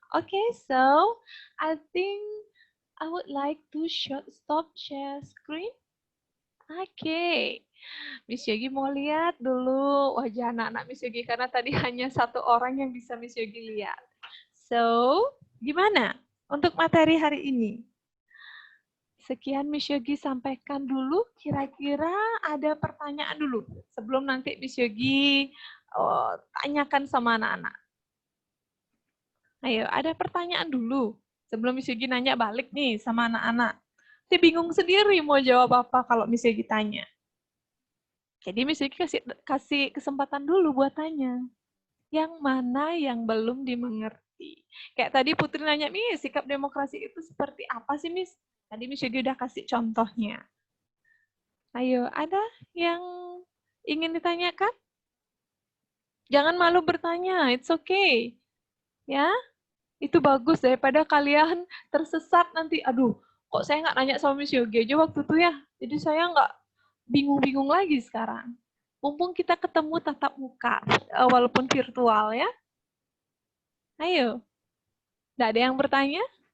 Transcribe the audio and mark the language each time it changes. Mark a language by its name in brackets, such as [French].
[English] Okay, so I think I would like to stop share screen. Okay. [Indonesian] Miss Yogi mau lihat dulu wajah anak-anak Miss Yogi karena tadi hanya 1 orang yang bisa Miss Yogi lihat. So, gimana untuk materi hari ini? Sekian Miss Yogi sampaikan dulu, kira-kira ada pertanyaan dulu sebelum nanti Miss Yogi tanyakan sama anak-anak. Ayo, ada pertanyaan dulu sebelum Miss Yogi nanya balik nih sama anak-anak. Saya bingung sendiri mau jawab apa kalau Miss Yogi tanya. Jadi Miss Yogi kasih kesempatan dulu buat tanya. Yang mana yang belum dimengerti? Kayak tadi Putri nanya, Miss, sikap demokrasi itu seperti apa sih, Miss? Tadi Miss Yogi udah kasih contohnya. Ayo, ada yang ingin ditanyakan? Jangan malu bertanya, [English] it's okay. [Indonesian] Ya, itu bagus daripada kalian tersesat nanti. Aduh, kok saya nggak nanya sama Miss Yogi aja waktu itu ya. Jadi saya nggak bingung-bingung lagi sekarang. Mumpung kita ketemu tatap muka, walaupun virtual ya. Ayo. Nggak ada yang bertanya?